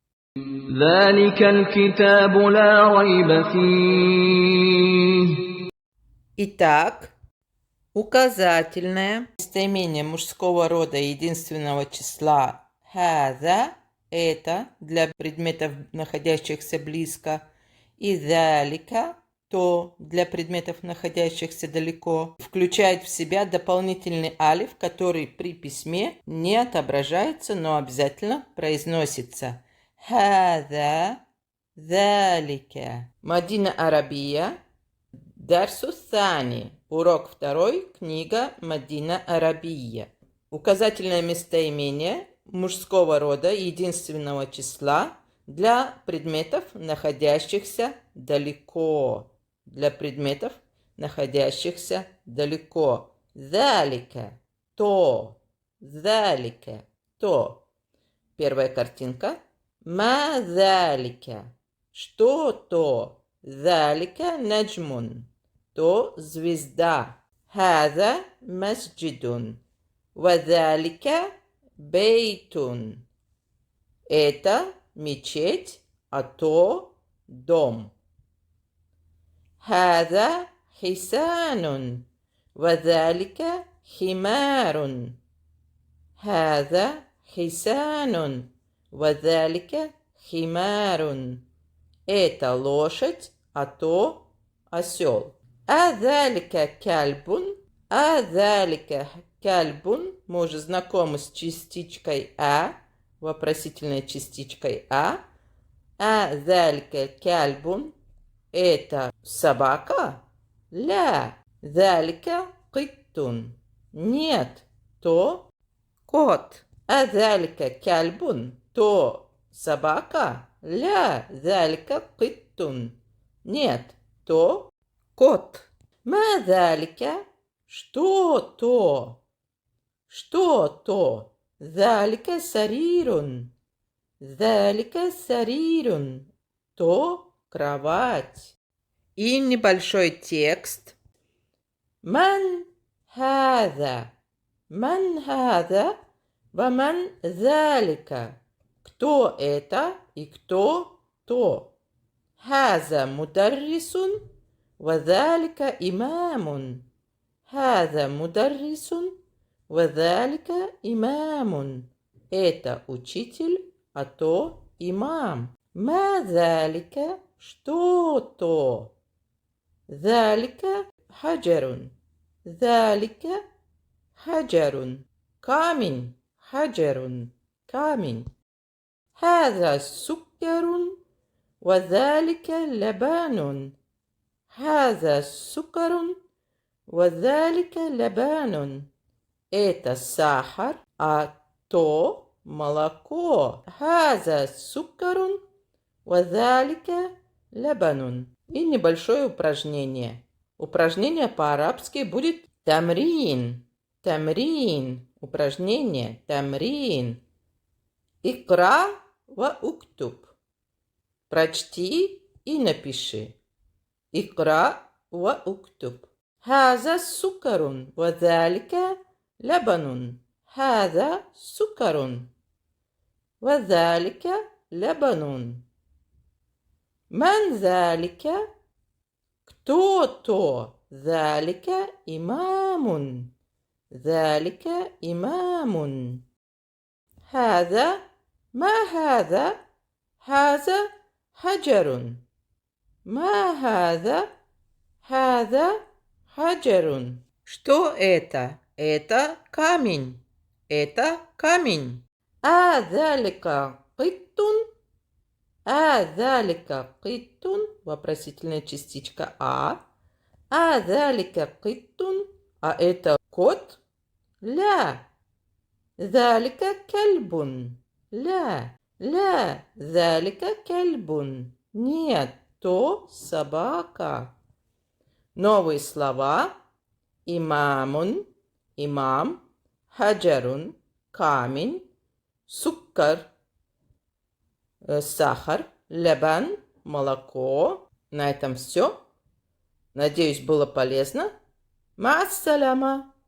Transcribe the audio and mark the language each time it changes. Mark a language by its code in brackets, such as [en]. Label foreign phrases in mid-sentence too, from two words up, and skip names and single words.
[ru] Итак, указательное местоимение мужского рода единственного числа хаза – это для предметов, находящихся близко, и залика – то для предметов, находящихся далеко, включает в себя дополнительный алиф, который при письме не отображается, но обязательно произносится. [ar] هذا، ذلك. Мадина Арабия. الدرس الثاني. [ru] Урок 2. Книга Мадина Арабия. Указательное местоимение мужского рода единственного числа для предметов, находящихся далеко. Для предметов, находящихся далеко. Залика. То. Залика. То. Первая картинка. [ar] ما ذلك. [ru] Что то? [ar] ذلك نجم. [ru] То звезда. [ar] هذا مسجد. وذلك بيت. [ru] Это мечеть, а то дом. [ar] هذا حصان وذلك حمار. هذا حصان وذلك حمار. [ru] Это лошадь, а то осел. [ar] أذلك كلب. أذلك كلب. [ru] Мы уже знакомы с частичкой «а», вопросительной частичкой «а». [ar] أذلك كلب. [ru] Это собака? [ar] لا. ذلك قط. [ru] Нет. То кот. [ar] أذلك كلب. [ru] То собака? [ar] لا. ذلك قط. [ru] Нет. То кот. [ar] ما ذلك. [ru] Что то? Что то? [ar] ذلك سرير. ذلك سرير. [ru] То кровать. И небольшой текст. [ar] من هذا. من هذا. ومن ذلك. [ru] Кто это и кто то? [ar] هذا مدرس. وذلك إمام. هذا مدرس. وذلك إمام. [ru] Это учитель, а то имам. [ar] ما ذلك. [ru] Что-то. [ar] ذلك حجر. ذلك حجر. [ru] Камень. Хаджарун. Камень. [ar] هذا سكر. وذلك لبن. هذا سكر. وذلك لبن. [ru] Это сахар, а то молоко. [ar] هذا سكر. وذلك لبن. [ru] И небольшое упражнение. Упражнение по-арабски будет тамрин. Тамрин. Упражнение. Тамрин. [ar] اقرأ واكتب. [ru] Прочти и напиши. [ar] اقرأ واكتب. هذا سكر وذلك لبن. هذا سكر وذلك لبن. من ذلك؟ кто-то. ذلك إمام. ذلك إمام. هذا. ما هذا؟ هذا حجر. ما هذا؟ هذا حجر. [ru] Что это? Это камень. Это камень. [ar] ذلك قط. ذلك قط. [ru] Вопросительная частичка [ar] ذلك قط. [ru] Это кот? [ar] لا. ذلك كلب. لا. لا. ذلك كلب. [ru] Нет, то собака. Новые слова. Имамун, имам, хаджарун, камень, суккар, сахар, лебан, молоко. На этом все. Надеюсь, было полезно. [ar] Ма-ас-саляма.